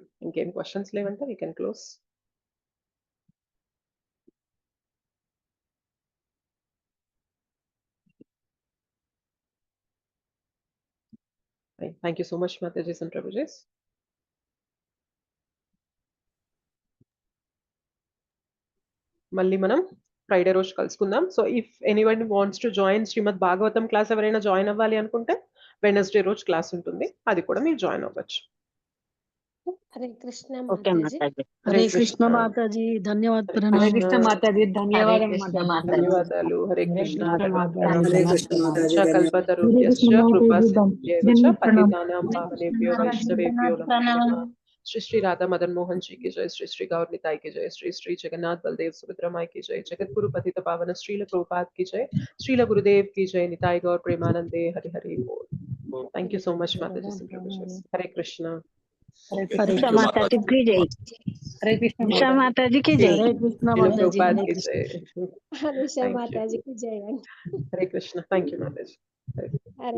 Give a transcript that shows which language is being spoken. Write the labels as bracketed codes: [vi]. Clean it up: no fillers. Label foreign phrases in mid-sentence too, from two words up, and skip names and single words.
[te] ఇంకేం క్వశ్చన్స్ లేవంటే [en] we can close. thank you so much [te] మాతాజీస్ అండ్ ప్రభుజీస్. మళ్ళీ మనం ఫ్రైడే రోజు కలుసుకుందాం. [en] so if anyone wants to join Shrimad Bhagavatam class [te] ఎవరైనా జాయిన్ అవ్వాలి అనుకుంటే వెడ్నెస్డే రోజు క్లాస్ ఉంటుంది. అది కూడా మీరు జాయిన్ అవ్వచ్చు. హరే కృష్ణ ఓకే మాతాజీ. మాతాజీ. హరే హరే కృష్ణ. కృష్ణ మాతాజీ, ధన్యవాద హరే ప్రణామం. కృష్ణ. కృష్ణ మాతాజీ, ధన్యవాదం కృష్ణ మాతాజీ. ధన్యవాదాలు. హరే కృష్ణ. ధన్యవాదాలు. హరే కృష్ణ మాతాజీ, [sa] च [te] ధన్యవాదాలు. [sa] कल्पतरुभ्यश्च [te] హరే కృష్ణ [sa] कृपा [te] మాతాజీ, [sa] सिन्धुभ्येव च [te] ప్రణామం. [sa] पतितानां पावनेभ्यो वैष्णवेभ्यो नमो नमः. [hi] श्री श्री राधा मदन मोहन जी की जय. श्री श्री गौर निताई की जय. श्री श्री जगन्नाथ बलदेव सुभद्रा माई की जय. जगत गुरु पतित पावन श्रील प्रभुपाद की जय. श्रील गुरुदेव की जय. निताई गौर प्रेमानंदे. हरि हरि बोल. [en] thank you so much माताजी and Prabhuji. [hi] हरे कृष्णा. [te] హరే కృష్ణ కృష్ణ మాతాజీ [hi] की जय. [te] హరే కృష్ణ ఉషా మాతాజీ की जय. హరే కృష్ణ [hi] श्रील [te] మాతాజీ. [hi] प्रभुपाद [te] హరే [hi] की [te] కృష్ణ. [hi] जय. [te] హరీష [en] Thank you. [te] మాతాజీకి జై అండి. [hi] हरे कृष्णा. [en] Thank you [hi] माताजी. हरे [te] హరే